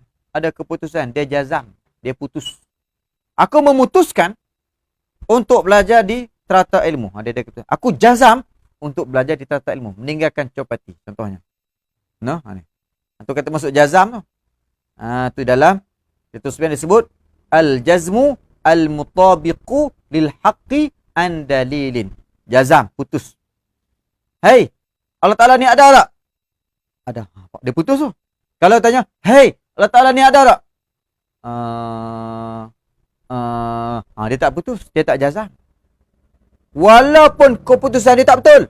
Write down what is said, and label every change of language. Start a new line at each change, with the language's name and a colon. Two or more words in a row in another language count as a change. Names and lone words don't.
Malay: Ada keputusan. Dia jazam. Dia putus. Aku memutuskan untuk belajar di Teratak Ilmu. Dia keputusan. Aku jazam untuk belajar di Teratak Ilmu. Meninggalkan Copati. Contohnya. Itu kata masuk jazam tu. Tu dalam itu sebenarnya disebut
Arabic: الجزم المطابق للحق عن دليل.
Malay: Jazam, putus. Hei, Allah Ta'ala ni ada tak? Ada. Dia putus tu. Kalau tanya, hei, Allah Ta'ala ni ada tak? Dia tak putus, dia tak jazam. Walaupun keputusan dia tak betul.